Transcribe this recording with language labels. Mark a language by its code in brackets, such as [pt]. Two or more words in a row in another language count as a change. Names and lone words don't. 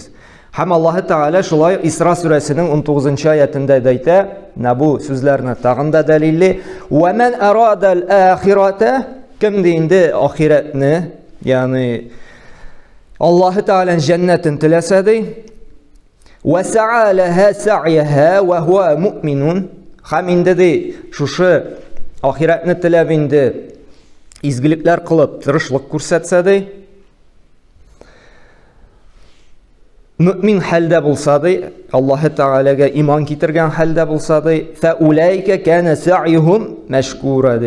[uz] Ham Alloh Taala shulay Isro surasining 19-oyatida ayta, bu so'zlarni tag'inda dalilli: [ar] "Va man arada al-akhirata", [uz] kimda endi oxiratni, ya'ni Alloh Taolaning jannatini tilasa dey, [ar] "Va sa'a laha sa'yaha wa huwa mu'minun", [uz] ham endi dey shu oxiratni tilab endi izgiliklar qilib tirishlik ko'rsatsa dey, mu'min halda bo'lsa dey, Alloh Taolaga iymon keltirgan halda bo'lsa dey, [ar] "Fa ulayka kana sa'yuhum mashkura", [uz] dey.